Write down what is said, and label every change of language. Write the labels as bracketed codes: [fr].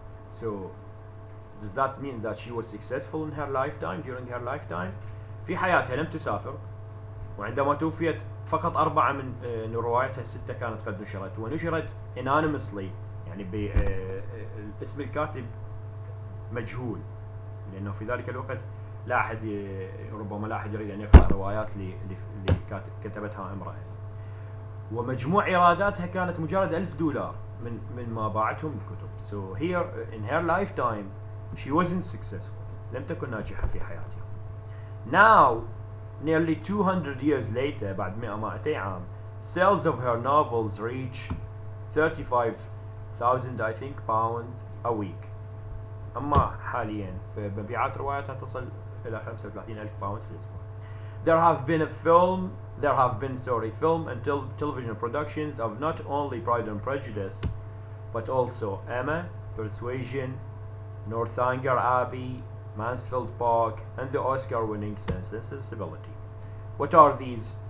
[en] So does that mean that she was successful in her lifetime, [ar] during her lifetime؟ في حياتها لم تسافر، وعندما توفيت فقط 4 من رواياتها الستة كانت قد نشرت، ونشرت anonymously، يعني اسم الكاتب مجهول، لأنه في ذلك الوقت لا أحد ربما لا أحد يريد أن يقرأ روايات كتبتها امرأة. ومجموع إيراداتها كانت مجرد $1000 من ما باعتهم الكتب. [en] So here in her lifetime she wasn't successful، [ar] لم تكن ناجحة في حياتها. [en] Now nearly 200 years later، [ar] بعد 200 عام، [en] sales of her novels reach 35,000 I think pounds a week. [ar] أما حاليا فمبيعات رواياتها تصل إلى 35,000 باوند في الأسبوع. [en] There have been film and television productions of not only Pride and Prejudice, but also Emma, Persuasion, Northanger Abbey, Mansfield Park, and the Oscar-winning Sense and Sensibility. What are these?